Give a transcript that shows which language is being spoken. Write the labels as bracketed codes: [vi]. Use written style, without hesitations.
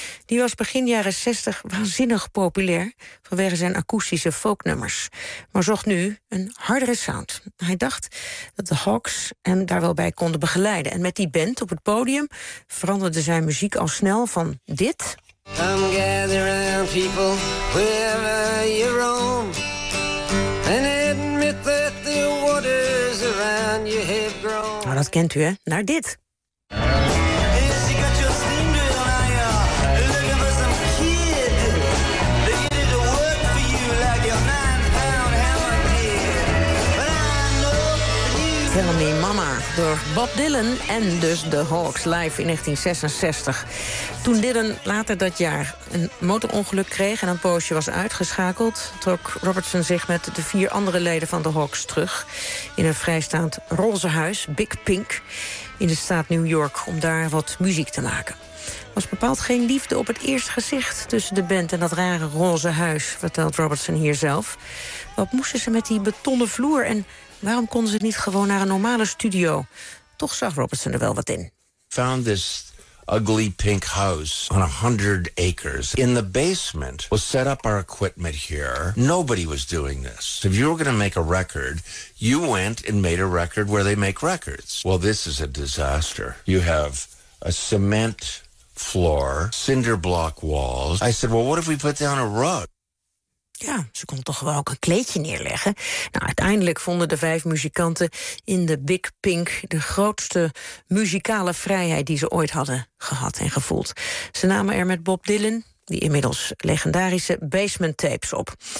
[nl] Die was begin jaren 60 waanzinnig populair vanwege zijn akoestische folknummers, maar zocht nu een hardere sound. Hij dacht dat de Hawks hem daar wel bij konden begeleiden. En met die band op het podium veranderde zijn muziek al snel van dit. [en] Come gather around people wherever you roam and admit that the waters around you have grown. [nl] Nou, dat kent u, hè? Naar dit. Tell Me Mama, door Bob Dylan en dus de Hawks live in 1966. Toen Dylan later dat jaar een motorongeluk kreeg en een poosje was uitgeschakeld, trok Robertson zich met de 4 andere leden van de Hawks terug in een vrijstaand roze huis, Big Pink, in de staat New York, om daar wat muziek te maken. Er was bepaald geen liefde op het eerste gezicht tussen de band en dat rare roze huis, vertelt Robertson hier zelf. Wat moesten ze met die betonnen vloer en waarom konden ze niet gewoon naar een normale studio? Toch zag Robertson er wel wat in. [en] Found this ugly pink house on 100 acres. In the basement was set up our equipment here. Nobody was doing this. If you were going to make a record, you went and made a record where they make records. Well, this is a disaster. You have a cement floor, cinder block walls. I said, well, what if we put down a rug? [nl] Ja, ze kon toch wel ook een kleedje neerleggen. Nou, uiteindelijk vonden de vijf muzikanten in de Big Pink de grootste muzikale vrijheid die ze ooit hadden gehad en gevoeld. Ze namen er met Bob Dylan die inmiddels legendarische Basement Tapes op.